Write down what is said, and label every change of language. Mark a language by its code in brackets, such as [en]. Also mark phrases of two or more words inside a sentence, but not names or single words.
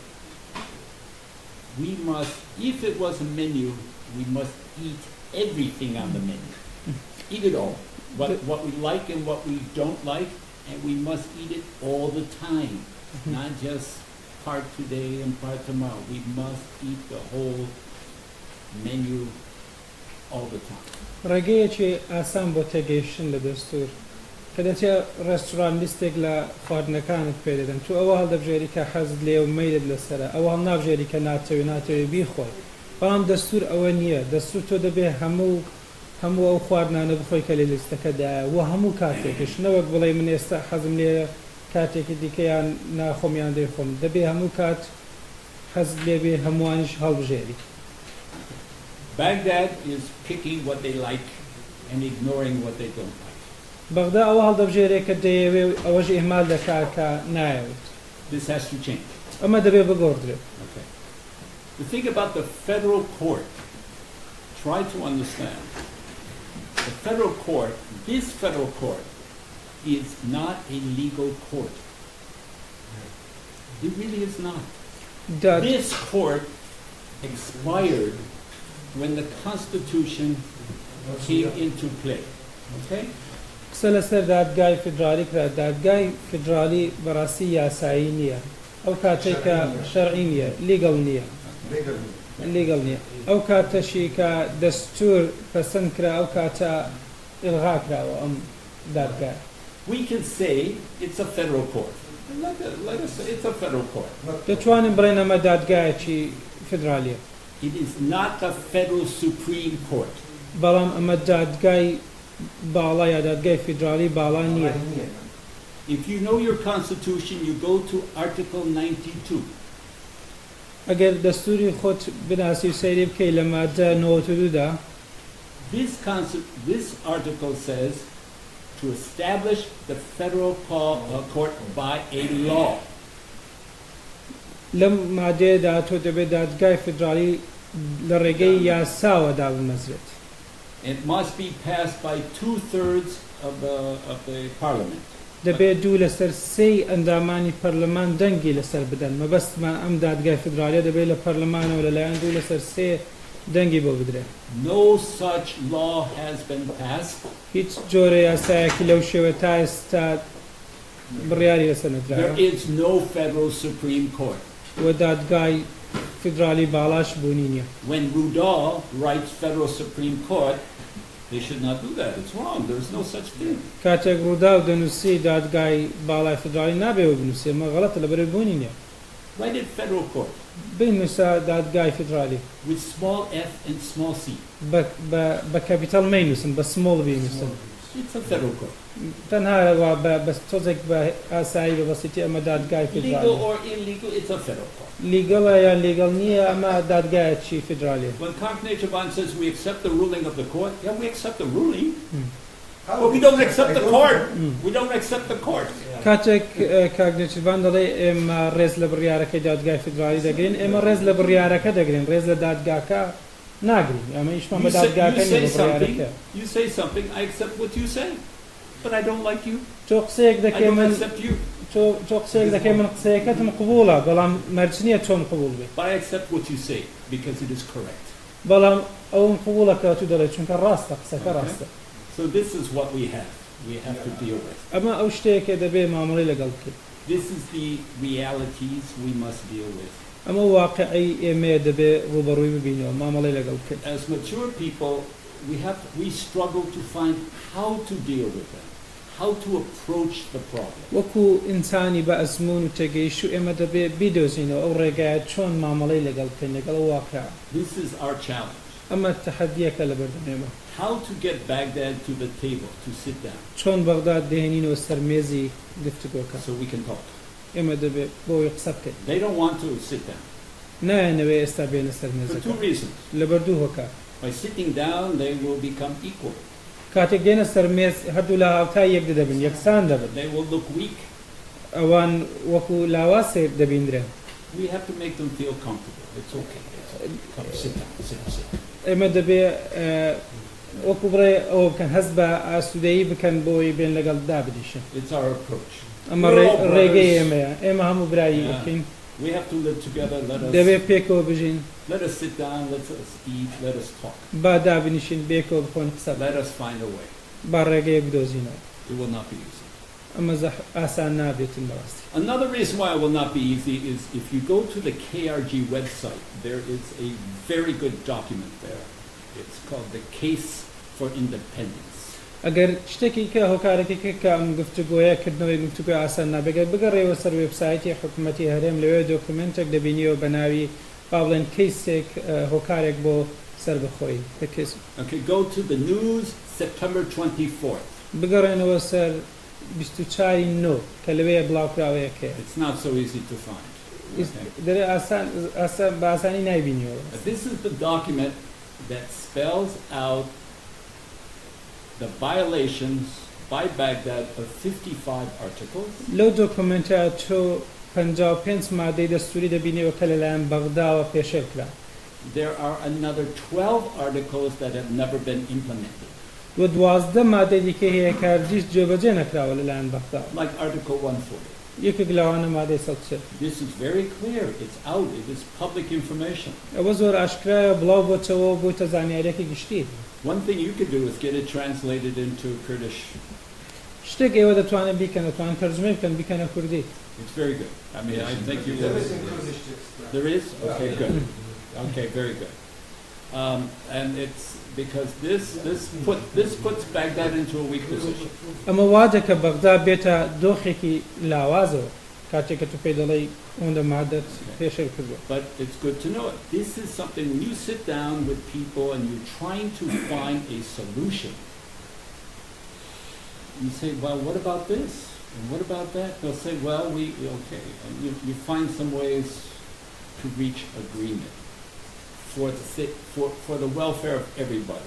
[en] We must, if it was a menu, we must eat everything on the menu. Eat it all. What we like and what we don't like, and we must eat it all the time. Not just part today and part tomorrow. We must eat the whole menu all the time. [ckb] ڕێگەیەکی ئاسان بۆ تێگەیشتن لە دەستوور کە دەچێ ڕێستوران لیستێک لە خواردنەکانت پێ دەدەن تو ئەوە هەڵدەبژێری کە حەزت لێ و مەیلت لەسەرە ئەوە هەڵنابژێری کە ناتەوێ بیخۆی بەڵام دەستوور ئەوە نییە دەستوور تۆ دەبێ هەموو ئەو خواردنانە بخۆی کە لە لیستەکەدایە و هەموو کاتێکش نەوەک بڵێ من ئێستا حەزم لێ کاتێکی دیکەیان ناخۆمیان دەیخۆم دەبێ هەموو کات حەزت لێ بێ هەمووانیش هەڵبژێری [en] Baghdad is picking what they like and ignoring what they don't like. [ckb] بەغدا ئەوە هەڵدەبژێرێ کە دەیەوێ ئەوەش ئیهمال دەکا کە نایەوێت. [en] This has to change. [ckb] ئەمە دەبێ بگۆڕدرێت. [en] Okay. The thing about the federal court, try to understand. The federal court, this federal court, is not a legal court. It really is not. This court expired when the Constitution came into play. Okay? [ckb] قسە لەسەر دادگای فیدرالی کرا دادگای فیدرالی بەڕاستی یاسایی نییە ئەو کاتێک کە شەرعی نییە لیگەڵ نییە ئەو کاتەشی کە دەستوور پەسەند کرا ئەو کاتە ئیلغا کراوە ئەم دادگای. [en] We can say it's a federal court. Let us say it's a federal court. [ckb] دەتوانین بڵێن ئەمە دادگایەکی فیدرالیە. [en] It is not the federal Supreme Court. [ckb] بەڵام ئەمە دادگای باڵا یا دادگای فیدرالی باڵا نییە. [en] If you know your constitution, you go to Article 92. [ckb] ئەگەر دەستوری خۆت بناسی و سەیری بکەی لە مادە 92دا [en] This article says to establish the federal court by a law. [ckb] لەم مادەیەدا تۆ دەبێت دادگای فیدرالی لە ڕێگەی یاساوە دابمەزرێت. [en] It must be passed by 2/3 of the parliament. [ckb] دەبێت 2/3 ئەندامانی پەرلەمان دەنگی لەسەر بدەن مەبەستمان ئەم دادگای فیدرالیە دەبێت لە پەرلەمانەوە لەلایەن 2/3 دەنگی بۆ بدرێت. [en] No such law has been passed. [ckb] هیچ جۆرە یاسایەکی لەو شێوە تا ئێستا بڕیاری لەسەر نەدراوە. [en] There is no federal Supreme Court. [ckb] و دادگای فیدرالی باڵاش بوونی نییە. [en] When Rudall writes federal Supreme Court, they should not do that. It's wrong. There's no such thing. [ckb] کاتێک ڕوودا و دەنووسی دادگای باڵای فیدرالی نابێ بنووسێ مە غەڵەتە لەبەرەوەی بوونی نییە. [en] Write it federal court. [ckb] بنووسە دادگای فیدرالی. [en] With small f and small c. [ckb] بە کەپیتەڵ مەینووسن بە سمۆڵ بینووسن. [en] It's a federal court. [ckb] تەنها بە تۆزێک بە ئاسایی بە بەسیتی ئەمە دادگای فیدرالی. [en] Legal or illegal, it's a federal court. [ckb] لیگەڵە یان لیگەڵ نییە ئەمە دادگایەکی فیدرالیە. [en] When Congress says we accept the ruling of the court, yeah, we accept the ruling. But we don't accept the court. We don't accept the court. [ckb] کاتێک کاگنێتیڤان دەڵێ ئێمە ڕێز لە بڕیارەکەی دادگای فیدرالی دەگرین ئێمە ڕێز لە بڕیارەکە دەگرین ڕێز لە دادگاکە ناگرین ئەمە ئیشمان بە دادگاکە بڕیارەکە. [en] You say something, I accept what you say, but I don't like you. [ckb] تۆ قسەیەک [en] I [ckb] دەکەی [en] don't [ckb] من [en] accept you. [ckb] تۆ قسەیەک دەکەی من قسەیەکەتم قبوڵە بەڵام مەرج نییە تۆم قبوڵ بێ. [en] But I accept what you say because it is correct. [ckb] بەڵام ئەوم قبوڵەکە تو دەڵێ چونکە ڕاستە قسەکە ڕاستە. [en] So this is what we have. we have to deal with. [ckb] ئەمە ئەو شتەیەکە دەبێ مامەڵەی لەگەڵ کرد. [en] This is the realities we must deal with. [ckb] ئەمە واقعی ئێمە دەبێ ڕوبەڕووی ببینەوە مامەڵەی لەگەڵ کرد. [en] As mature people, we struggle to find how to deal with them, how to approach the problem. [ckb] وەکو ئینسانی بە ئەزمون و تێگەیشت و ئێمە دەبێ بیدۆزینەوە ئەو ڕێگایە چۆن مامەڵەی لەگەڵ بکەین لەگەڵ ئەو واقعە. [en] This is our challenge. [ckb] ئەمە تەحەدیەکە لە بەردەمێمە. [en] How to get Baghdad to the table, to sit down, [ckb] چۆن بەغداد دێنینەوە سەر مێزی گفتوگۆکە. [en] so we can talk. [ckb] ئێمە دەبێ بۆی قسە بکەین. [en] They don't want to sit down. [ckb] نایەنەوێ ئێستا بێنە سەر [en] For [ckb] مێزەکە. [en] two reasons. [ckb] لەبەر دوو هۆکە. [en] By sitting down, they will become equal. [ckb] کاتێک دێنە سەر مێز هەردوو لە هاوتای یەک دەبن یەکسان دەبن. [en] They will look weak. [ckb] ئەوان وەکو لاواسێ دەبیندرێن. [en] We have to make them feel comfortable. It's okay. Come, sit down, sit. [ckb] ئێمە دەبێ وەکو بڕێ ئەوە بکەن هەست بە ئاسوودەیی بکەن بۆی بێن لەگەڵ دابدیشن. [en] It's our approach. [ckb] ئەمە ڕێگەی ئێمەیە ئێمە هەموو برایی بکەین. [en] We have to live together. [ckb] دەبێ پێکەوە بژین. [en] Let us sit down, let us eat, let us talk. [ckb] با دابنیشین بێکەوە بخۆن قسە [en] Let us find a way. [ckb] با ڕێگەیەک بدۆزینەوە. [en] It will not be easy. [ckb] ئەمە ئاسان نابێتن بەڕاستی. [en] Another reason why it will not be easy is if you go to the KRG website, there is a very good document there. It's called the Case for Independence. [ckb] ئەگەر شتێکی کە هۆکارێکی کە ئەم گفتوگۆیە کردنەوەی گفتوگۆ ئاسان نابێت بگەڕێەوە سەر وێبسایتی حکوومەتی هەرێم لەوێ دۆکومنتێک دەبینیەوە بە ناوی با بڵێن کەیسێک هۆکارێک بۆ سەر بخۆی. [en] Okay, go to the news September 24th. [ckb] بگەڕێنەوە سەر 24 نۆ کە لەوەیە بڵاوکراوەیەکەیە. [en] It's not so easy to find. [ckb] دەرێ بە ئاسانی نایبینیەوە. [en] This is the document that spells out the violations by Baghdad of 55 articles. [ckb] لەو دۆکومنتە تۆ 55 مادەی دەستوری دەبینیەوە کە لەلایەن بەغداوە پێشێل کرا. [en] There are another 12 articles that have never been implemented. [ckb] و 12 مادەی دیکە هەیە کە هەرگیز جێبەجێ نەکراوە لەلایەن بەغداوە. [en] Like Article 140. [ckb] یەکێک لەوانە مادەی 130. [en] This is very clear. It's out. It is public information. [ckb] ئەوە زۆر ئاشکرایە بڵاو بۆچەوە بۆتە زانیاریەکی گشتی. [en] One thing you could do is get it translated into Kurdish. [ckb] شتێک ئێوە دەتوانن بیکەن دەتوانن تەرجمە بکەن بیکەنە کوردی. [en] It's very good. I mean, I think you will. There is? Okay, good. Okay, very good. And it's because this puts Baghdad into a weak position. [ckb] ئەمە وا دەکە بەغدا بێتە دۆخێکی لاوازەوە کاتێک کە تو پێی دەڵێی ئەوەندە مادەت پێشێل کردووە. [en] But it's good to know it. This is something when you sit down with people and you're trying to find a solution. You say, well, what about this? And what about that? They'll say, well, okay. And you find some ways to reach agreement for the welfare of everybody.